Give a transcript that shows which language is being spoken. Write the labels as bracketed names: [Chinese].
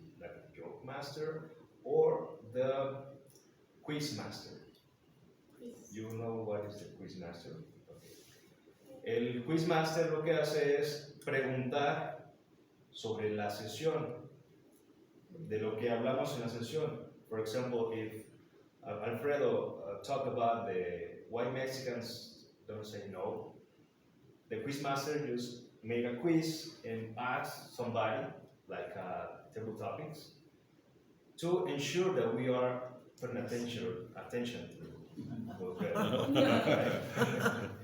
[English] Like the joke master or the quiz master. You know what is the quiz master? [Spanish] El Quizmaster lo que hace es preguntar sobre la sesión, de lo que hablamos en la sesión. [English] For example, if Alfredo talk about the why Mexicans don't say no, the Quizmaster just make a quiz and ask somebody, like table topics, to ensure that we are paying attention to